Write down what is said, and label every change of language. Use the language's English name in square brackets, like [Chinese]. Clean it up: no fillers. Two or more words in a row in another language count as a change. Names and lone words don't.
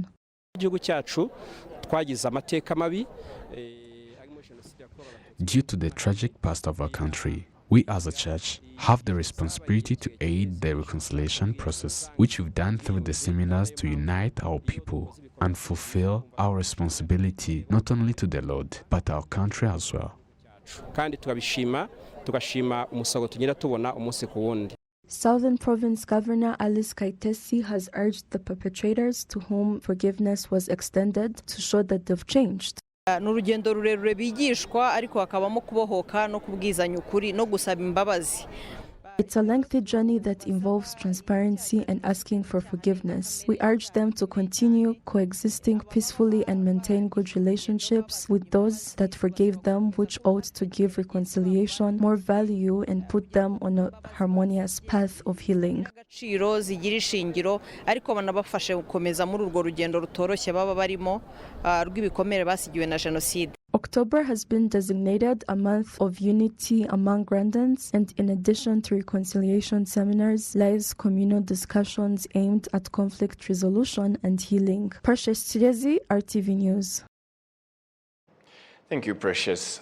[English] Due to the tragic past of our country, we as a church have the responsibility to aid the reconciliation process, which we've done through the seminars to unite our people and fulfill our responsibility not only to the Lord, but our country as well. Southern Province Governor Alice Kaitesi has urged the perpetrators to whom forgiveness was extended to show that they've changed. [Kinyarwanda] N'urugendo rurerure bigishwa ariko hakabamo kubohoka no kubwizanya ukuri no gusaba imbabazi. [English] It's a lengthy journey that involves transparency and asking for forgiveness. We urge them to continue coexisting peacefully and maintain good relationships with those that forgave them, which ought to give reconciliation more value and put them on a harmonious path of healing. [Kinyarwanda] Agaciro zigira ishingiro ariko banabafashe gukomeza muri urwo rugendo rutoroshye baba barimo rw'ibikomere basigiwe na Jenoside. [English] October has been designated a month of unity among Rwandans, and in addition to reconciliation seminars, lies communal discussions aimed at conflict resolution and healing. Precious Chirezi, RTV News. Thank you, Precious.